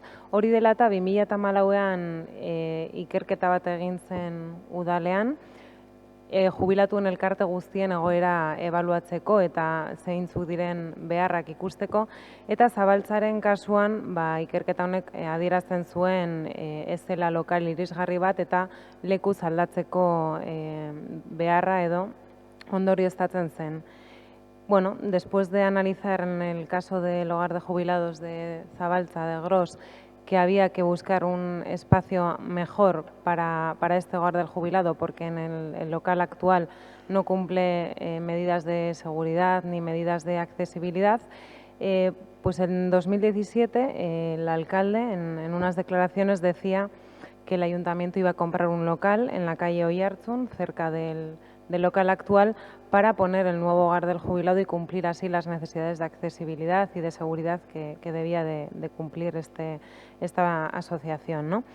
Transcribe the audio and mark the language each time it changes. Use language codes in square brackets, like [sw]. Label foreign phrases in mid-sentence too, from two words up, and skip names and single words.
[eu] Hori dela eta 2014an ikerketa bat egin zen udalean, jubilatuen elkarte guztien egoera ebaluatzeko eta zeintzuk diren beharrak ikusteko, eta Zabaltzaren kasuan ikerketa honek adierazten zuen ez zela lokal irisgarri bat eta lekuz aldatzeko beharra edo ondorioztatzen zen. [es] Bueno, después de analizar en el caso del hogar de jubilados de Zabaltza, de Gros, que había que buscar un espacio mejor para este hogar del jubilado, porque en el local actual no cumple medidas de seguridad ni medidas de accesibilidad, pues en 2017 el alcalde en unas declaraciones decía que el ayuntamiento iba a comprar un local en la calle Oiartzun, cerca del local actual, para poner el nuevo hogar del jubilado y cumplir así las necesidades de accesibilidad y de seguridad que debía de cumplir esta asociación, ¿no?